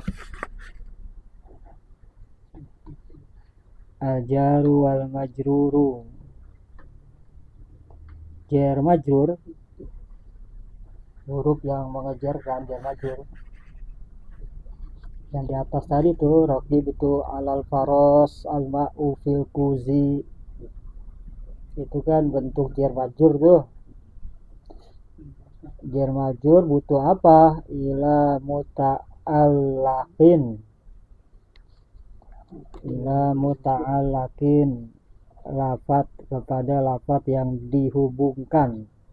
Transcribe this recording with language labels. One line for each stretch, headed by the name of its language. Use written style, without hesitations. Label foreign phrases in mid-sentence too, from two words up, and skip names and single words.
Arabic: الجار والمجرور. جار مجرور,
Indonesian: huruf yang mengejarkan
Arabic: جار مجرور.
Indonesian: Yang di atas tadi tuh raqib itu
Arabic: على الفرس الماء في الكوز.
Indonesian: Itu kan bentuk
Arabic: جار مجرور
Indonesian: tuh.
Arabic: جار مجرور
Indonesian: butuh apa?
Arabic: إلى متعلق. إلى متعلق,
Indonesian: lafat kepada lafat yang dihubungkan.